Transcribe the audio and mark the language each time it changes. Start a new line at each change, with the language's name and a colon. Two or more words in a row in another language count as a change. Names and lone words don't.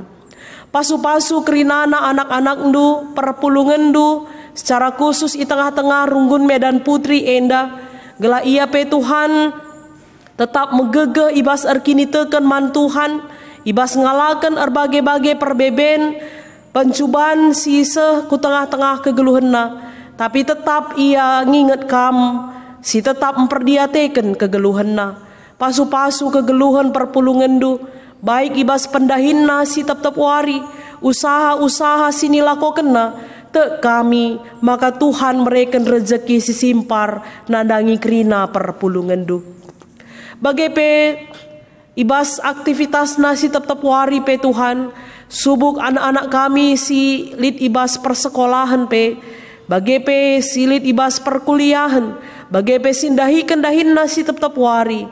Batak Karo: Pasu-pasu kerinana anak-anak ndu, perpulungan ndu,
Indonesian: secara khusus
Batak Karo: i tengah-tengah runggun Medan Putri enda, gelah ia pe Tuhan tetap megege ibas erkini teken man Tuhan, ibas ngalakan erbagai-bagai perbeben, pencubaan sise ku tengah-tengah kegeluhenna, tapi tetap ia nginget kam, si tetap memperdiateken kegeluhenna. Pasu-pasu kegeluhan perpulungan du, baik ibas pendahinna si tetap wari, usaha-usaha sini lakokenna, te kami, maka Tuhan mereken rezeki si simpar nandangi kerina perpulungan du. Bagai pe ibas aktivitas nasi tetap wari pe Tuhan, subuk anak-anak kami si lit ibas persekolahan pe, bagai pe si lit ibas perkuliahan, bagai pe sindahi kendahin nasi tetap wari.